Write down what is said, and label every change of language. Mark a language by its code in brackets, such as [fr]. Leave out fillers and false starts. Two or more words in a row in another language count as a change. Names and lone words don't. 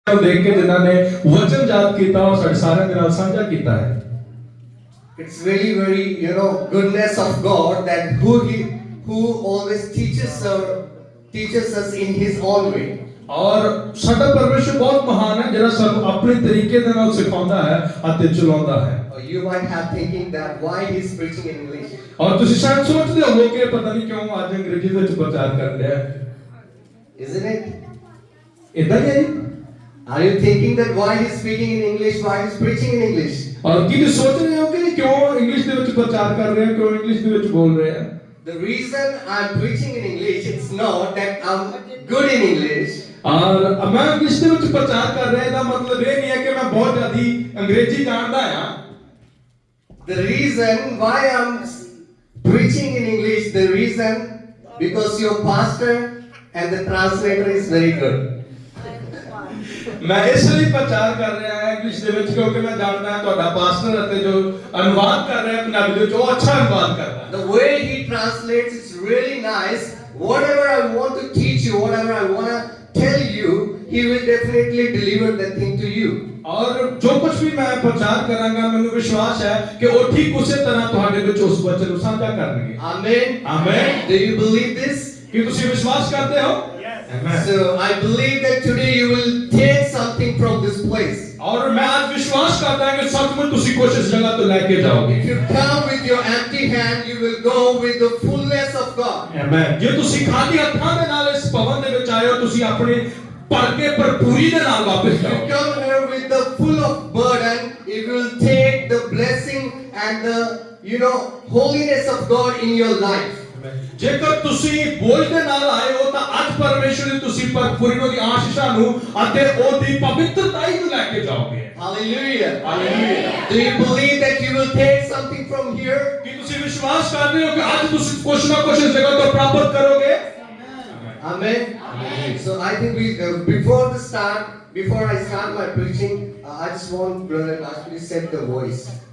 [pa] ਦੇਖ ਕੇ ਜਿਨ੍ਹਾਂ ਨੇ ਵਚਨ ਜਾਤ ਕੀਤਾ ਔਰ ਸਾਡੇ सारिਆਂ ਦੇ ਨਾਲ ਸਾਂਝਾ ਕੀਤਾ ਹੈ। [en] It's really very, goodness of God that who always teaches us in His own way. [pa] और ਸਾਡਾ ਪਰਮੇਸ਼ਰ ਬਹੁਤ ਮਹਾਨ ਹੈ ਜਿਹੜਾ ਸਾਨੂੰ ਆਪਣੇ ਤਰੀਕੇ ਦੇ ਨਾਲ ਸਿਖਾਉਂਦਾ ਹੈ ਅਤੇ ਚਲਾਉਂਦਾ ਹੈ। [en] You might have thinking that why he's preaching in English. [pa] और ਤੁਸੀਂ ਸ਼ਾਇਦ ਸੋਚਦੇ ਹੋ ਕਿ ਪਤਾ ਨਹੀਂ ਕਿਉਂ ਅੱਜ ਅੰਗਰੇਜ਼ੀ ਵਿੱਚ ਪ੍ਰਚਾਰ ਕਰ ਰਿਹਾ ਹੈ। [en] Isn't it? [pa] ਇਦਾਂ ਹੀ ਹੈ ਜੀ। [en] Are you thinking that why he's speaking in English, why he's preaching in English? [pa] और ਕੀ ਤੁਸੀਂ ਸੋਚ ਰਹੇ ਹੋ ਕਿ ਕਿਉਂ ਇੰਗਲਿਸ਼ ਦੇ ਵਿੱਚ ਪ੍ਰਚਾਰ ਕਰ ਰਿਹਾ ਹੈ, ਕਿਉਂ ਇੰਗਲਿਸ਼ ਦੇ ਵਿੱਚ ਬੋਲ ਰਿਹਾ ਹੈ? [en] The reason I'm preaching in English, it's not that I'm good in English. [hi] और मैं [pa] इंग्लिश ਦੇ ਵਿੱਚ ਪ੍ਰਚਾਰ ਕਰ ਰਿਹਾ ਇਹਦਾ ਮਤਲਬ ਇਹ ਨਹੀਂ ਹੈ ਕਿ ਮੈਂ ਬਹੁਤ ਜ਼ਿਆਦਾ ਅੰਗਰੇਜ਼ੀ ਜਾਣਦਾ ਹਾਂ। [en] The reason why I'm preaching in English, the reason because your pastor and the translator is very good. [hi] मैं इसलिए प्रचार कर रहा है [pa] इंग्लिश ਦੇ ਵਿੱਚ ਕਿਉਂਕਿ ਮੈਂ ਜਾਣਦਾ ਹਾਂ ਤੁਹਾਡਾ ਪਾਸਟਰ ਅਤੇ ਜੋ ਅਨੁਵਾਦ ਕਰ ਰਿਹਾ ਹੈ ਪੰਜਾਬੀ ਦੇ ਵਿੱਚ ਉਹ ਅੱਛਾ ਅਨੁਵਾਦ ਕਰਦਾ ਹੈ। [en] The way he translates is really nice. Whatever I want to teach you, whatever I want to tell you, he will definitely deliver that thing to you. [hi] और जो कुछ भी मैं प्रचार करांगा [pa] ਮੈਨੂੰ ਵਿਸ਼ਵਾਸ ਹੈ ਕਿ ਉਹ ਠੀਕ ਉਸੇ ਤਰ੍ਹਾਂ ਤੁਹਾਡੇ ਵਿੱਚ ਉਸ ਵਚਨ ਨੂੰ ਸਾਂਝਾ ਕਰਨਗੇ। [en] Amen. Amen. Do you believe this? [pa] ਕੀ ਤੁਸੀਂ ਵਿਸ਼ਵਾਸ ਕਰਦੇ ਹੋ? [en] Amen. So I believe that today you will take something from this place. [hi] और मैं आज विश्वास करता हूं कि सचमुच ਤੁਸੀਂ कुछ इस जगह तो लेके जाओगे। [en] If you come with your empty hand, you will go with the fullness of God. Amen. [pa] ਜੇ ਤੁਸੀਂ ਖਾਲੀ ਹੱਥਾਂ ਦੇ ਨਾਲ ਇਸ ਭਵਨ ਦੇ ਵਿੱਚ ਆਏ ਹੋ ਤੁਸੀਂ ਆਪਣੇ ਭਰ ਕੇ ਭਰਪੂਰੀ ਦੇ ਨਾਲ ਵਾਪਸ [en] If you [pa] ਜਾਓਗੇ। [en] come here with the full of burden, you will take the blessing and the holiness of God in your life. [pa] ਜੇਕਰ ਤੁਸੀਂ ਬੋਝ ਦੇ ਨਾਲ ਆਏ ਹੋ ਤਾਂ ਅੱਜ ਪਰਮੇਸ਼ਰ ਦੀ ਤੁਸੀਂ ਭਰਪੂਰੀ ਦੀ ਆਸ਼ੀਸ਼ਾਂ ਨੂੰ ਅਤੇ ਉਹਦੀ ਪਵਿੱਤਰਤਾਈ ਨੂੰ ਲੈ ਕੇ ਜਾਓਗੇ। [en] Hallelujah. Hallelujah. Do you believe that you will take something from here? [pa] ਕੀ ਤੁਸੀਂ ਵਿਸ਼ਵਾਸ ਕਰਦੇ ਹੋ ਕਿ ਅੱਜ ਤੁਸੀਂ ਕੁਝ ਨਾ ਕੁਝ ਇਸ ਜਗ੍ਹਾ ਤੋਂ ਪ੍ਰਾਪਤ ਕਰੋਗੇ? [en] Amen. Amen. So I think before I start my preaching, I just want Brother Nash to set the voice.